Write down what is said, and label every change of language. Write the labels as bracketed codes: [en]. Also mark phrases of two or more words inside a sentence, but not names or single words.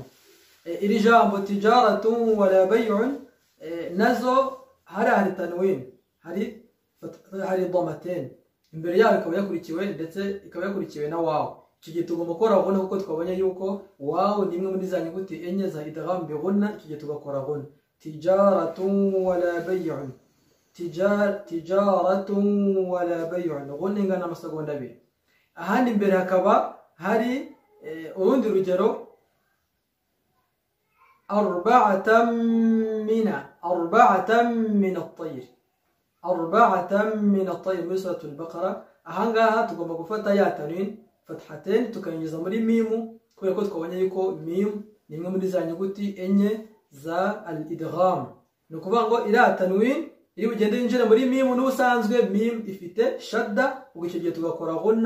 [rw] Iri jambo [ar] تجارة ولا بيع [rw] nazo hari tanwin, hari dhammatain imbere yaho, ikaba yakurikiwe ndetse ikaba yakurikiwe na waw. Icyo gihe tugomba gukora ghunna kuko twabonye yuko waw ni imwe muri za nyuguti enye za [ar] إدغام بغنة. [rw] Icyo gihe tugakora ghunna [ar] تجارة ولا بيع, تجارة ولا بيع, [rw] ghunna ingana amasegonda 2. Ahandi imbere hakaba hari urundi rugero [ar] أربعة من الطير, [rw] muri suratul Baqara. Ahangaha tugomba gufata ya tanwin fathatain tukayinjiza muri mimu, kubera ko twabonye yuko mim ni imwe muri za nyuguti enye za al-idgham. Ni ukuvuga ngo iriya tanwin iri bugende yinjira muri mimu, n'ubusanzwe mim ifite shadda, ubwo icyo gihe tugakora ghunna.